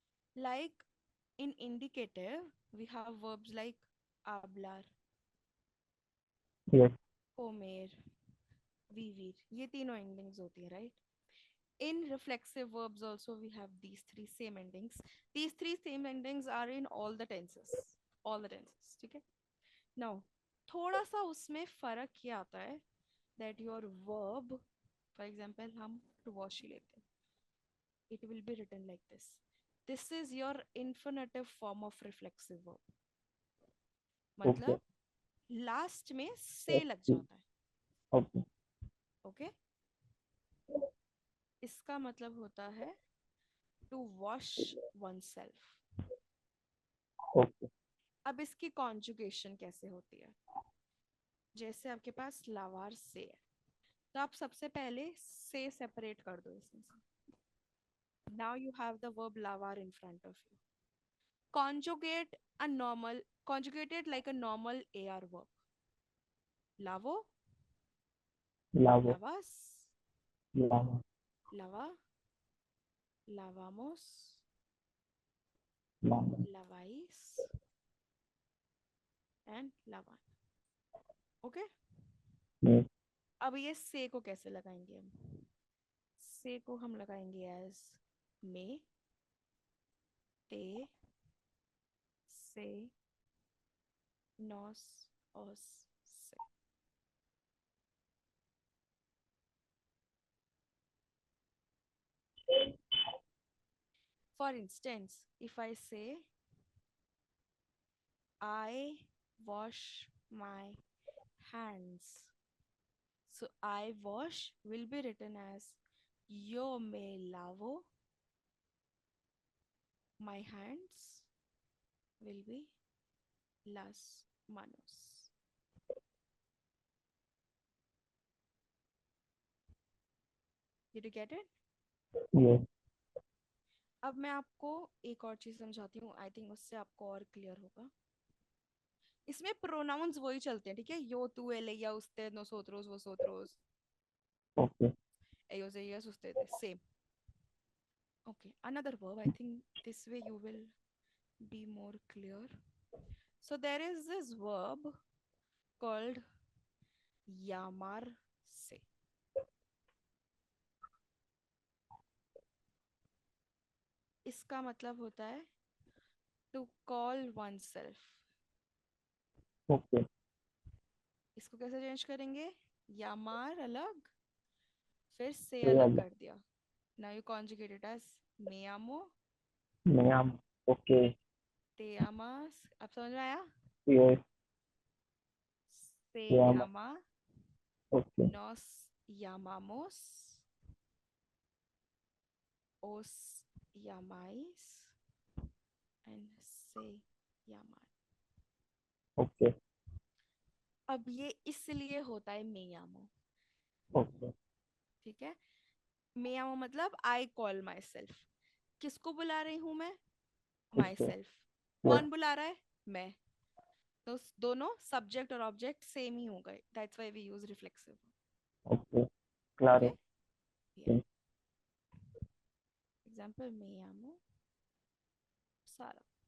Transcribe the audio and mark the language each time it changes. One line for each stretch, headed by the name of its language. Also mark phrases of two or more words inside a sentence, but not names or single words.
English: Like in indicative, we have verbs like hablar, Yes.
Spanish: comer, vivir.
Hindi: ये तीनों endings होती है,
English: right? In reflexive verbs also we have these three same endings. These three same endings are in all the tenses. All the tenses,
Hindi: ठीक है? Now, थोड़ा सा उसमें फर्क क्या आता है
English: that your verb, for example,
Hindi: हम
English: to wash
Hindi: ही लेते हैं.
English: It will be written like this. This is your infinitive form of reflexive verb. Okay.
Hindi: मतलब लास्ट में से
English: Yes.
Hindi: लग जाता है.
English: Okay. ओके okay?
Hindi: इसका मतलब होता है
English: to wash one self. Okay.
Hindi: अब इसकी कॉन्जुगेशन कैसे होती है? जैसे आपके पास
Spanish: lavar se
Hindi: है, तो आप सबसे पहले से सेपरेट कर दो इसमें से.
English: now you have the verb lavar in front of you. Conjugate a normal, conjugated like a normal AR verb.
Spanish: Lavo, Lavo. lavas, Lava. lava, lavamos, Lava. lavais, and lavan.
English: ओके. Yes.
Hindi: अब ये से को कैसे लगाएंगे हम? से को हम लगाएंगे एज
Spanish: me, te, se, nos, os, se.
English: For instance, if I say I wash my hands, so I wash will be written as
Spanish: yo me lavo
English: my hands will be
Spanish: las manos.
English: Did you get it? Yes.
Hindi: अब मैं आपको एक और चीज समझाती हूँ.
English: I think
Hindi: उससे आपको और क्लियर होगा. इसमें प्रोनाउंस वही चलते हैं, ठीक है?
Spanish: yo tú él ella usted nosotros vosotros
English: Okay.
Spanish: ellos ellas ustedes
English: same. Okay, another verb. I think this way you will be more clear. So there is this verb called llamarse.
Hindi: इसका मतलब होता है
English: to call one self. Okay.
Hindi: इसको कैसे चेंज करेंगे? यामार अलग, फिर से
English: Say
Hindi: अलग Allah. कर दिया.
English: now you conjugate it as
Spanish: me amo,
English: Ma'am. Okay.
Spanish: te amas.
Hindi: अब समझ में आया?
English: Yes.
Spanish: Se Yama. llama,
English: Okay.
Spanish: nos llamamos, os llamáis, and se llaman.
English: Okay.
Hindi: अब ये इसलिए होता है
Spanish: me llamo.
English: Okay.
Hindi: ठीक है?
Spanish: me llamo
English: मतलब I call my self.
Hindi: किसको बुला रही हूँ मैं? माई
English: Okay. सेल्फ. Yes.
Hindi: कौन बुला रहा है? मैं. तो दोनों सब्जेक्ट और ऑब्जेक्ट सेम ही हो गए.
English: that's why we use reflexive. Okay. ओके.
Spanish: Claro.
Hindi: या एग्जांपल
Spanish: me llamo
Hindi: सारा.